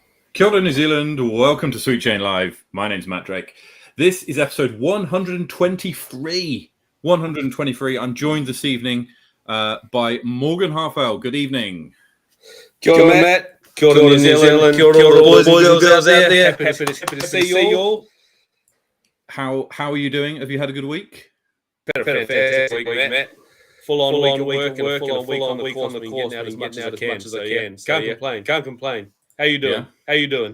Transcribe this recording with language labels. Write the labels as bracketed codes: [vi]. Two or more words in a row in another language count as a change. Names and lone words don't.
[mi] Kia ora, [en] New Zealand. Welcome to Sweet Chain Live. My name's Matt Drake. This is episode 123. 123. I'm joined this evening by Morgan Halfell. Good evening. [mi] Kia ora, Matt. Kia ora, New Zealand. Kia ora, [en] all the boys and girls out there. Happy to see you all. How are you doing? Have you had a good week? Been a fantastic week, Matt. Full on week at work and a full on week on the course, out as much as I can. Can't complain. How you doing? Yeah. How you doing?